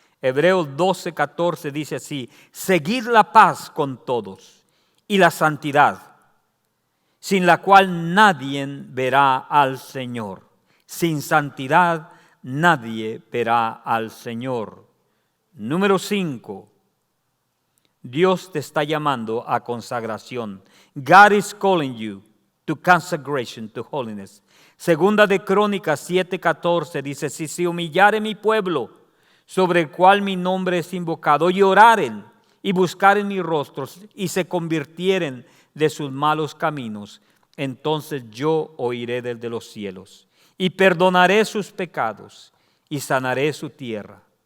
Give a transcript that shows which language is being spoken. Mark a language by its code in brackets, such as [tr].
[es] Hebreos 12, 14 dice así, seguid la paz con todos y la santidad, sin la cual nadie verá al Señor. Sin santidad nadie verá al Señor. Número 5, Dios te está llamando a consagración. [en] God is calling you to consecration, to holiness. [es] Segunda de Crónicas 7, 14 dice, si se humillare mi pueblo, sobre el cual mi nombre es invocado, y oraren y buscaren mi rostro y se convirtieren de sus malos caminos, entonces yo oiré desde los cielos y perdonaré sus pecados y sanaré su tierra.